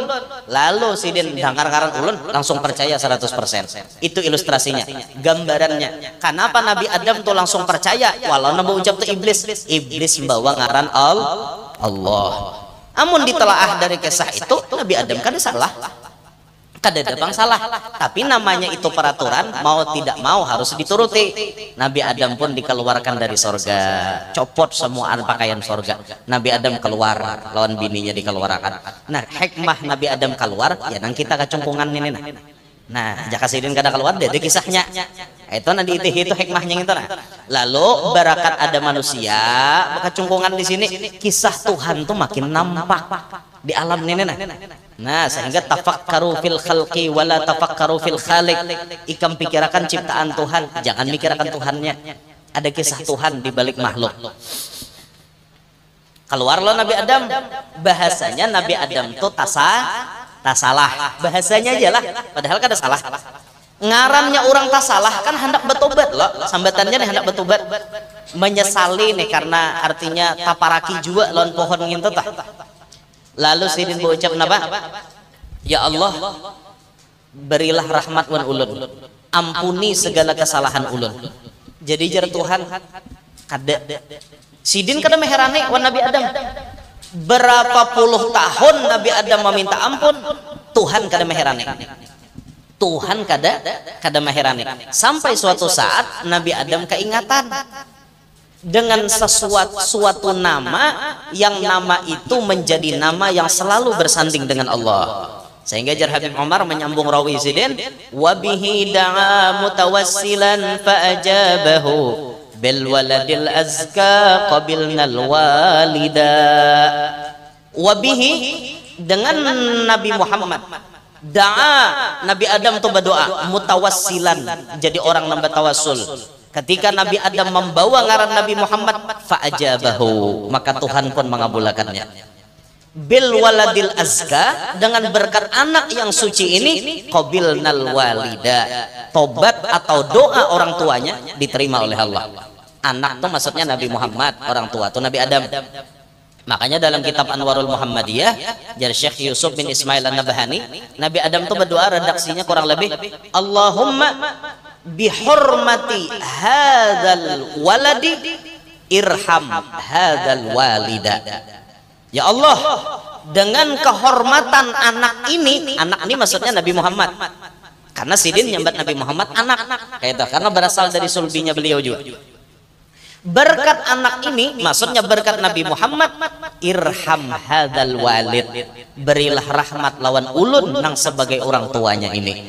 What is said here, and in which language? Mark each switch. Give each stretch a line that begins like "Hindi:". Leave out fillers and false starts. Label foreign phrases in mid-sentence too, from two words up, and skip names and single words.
Banjar: Lalu sidin dengar ngaran ulun langsung percaya 100%.
Indonesian: Itu ilustrasinya, gambarannya. Kenapa Nabi Adam tuh langsung percaya walau nambah ucap tuh iblis membawa ngaran Allah.
Banjar: Amun ditelaah dari kisah itu Nabi Adam kada salah. Kada ada bang salah,
Indonesian: tapi namanya itu peraturan, mau tidak mau harus dituruti. Nabi Adam pun dikeluarkan dari sorga, copot semua pakaian sorga. Nabi Adam keluar, lawan bininya dikeluarkan.
Banjar: Nah hikmah Nabi Adam keluar, ya nang kita kecungkungan ini nah jaka sidin kada keluar deh kisahnya. Itu nanti itu hikmahnya itu nah.
Indonesian: Lalu barakat ada manusia, kecungkungan di sini, kisah Tuhan tuh makin nampak di alam ini nah sehingga
Arabic: تفكروا في الخلق ولا تفكروا في الخالق.
Banjar: Ikam pikirkan ciptaan Tuhan, jangan mikirkan Tuhannya.
Indonesian: Ada kisah Tuhan di balik makhluk. Keluarlah Nabi Adam, bahasanya Nabi Adam tuh tak salah, bahasanya aja lah, padahal kada salah.
Banjar: Ngarannya orang tak salah kan hendak bertobat loh, sambatannya nih hendak bertobat, menyesali nih karena artinya taparaki juga lawan pohon ngintet tah. Lalu sidin berucap napa? Ya Allah, berilah rahmat wan ulun, ampuni segala kesalahan ulun. Jadi jar Tuhan kada sidin kada meherane wan Nabi Adam. Berapa puluh tahun Nabi Adam meminta ampun, Tuhan kada meherane. Tuhan kada meherane.
Indonesian: Sampai suatu saat Nabi Adam keingatan dengan suatu nama yang nama itu menjadi nama yang selalu bersanding dengan Allah.
Banjar: Sehingga Jar Habib Umar menyambung rawi sidin,
Arabic: وبه دعا متوسلا فأجابه بالولد الأزكى قبلنا الوالدا. وبه
Indonesian: dengan Nabi Muhammad da'a Nabi Adam tuh berdoa mutawassilan jadi orang nambah tawassul. Ketika Nabi Adam membawa ngaran Nabi Muhammad fa'ajabahu maka Tuhan pun mengabulkannya.
Arabic: بالولد الأزكى
Indonesian: dengan berkat anak yang suci ini
Arabic: قبلنا الوالدا
Indonesian: tobat atau doa orang tuanya diterima oleh Allah. Anak tuh maksudnya Nabi Muhammad, orang tua tuh Nabi Adam. Makanya dalam kitab Anwarul Muhammadiyah dari Syekh Yusuf bin Ismail An-Nabhani, Nabi Adam tuh berdoa, redaksinya kurang lebih,
Arabic: اللهم بحرمة هذا الولد ارحم هذا الوالد. يا الله,
Indonesian: dengan kehormatan anak ini maksudnya Nabi Muhammad.
Banjar: Karena Sidin nyambat Nabi Muhammad anak, kayak itu, karena berasal dari sulbinya beliau juga.
Indonesian: Berkat anak ini maksudnya berkat Nabi Muhammad,
Arabic: ارحم هذا الوالد,
Indonesian: berilah rahmat lawan ulun nang sebagai orang tuanya ini.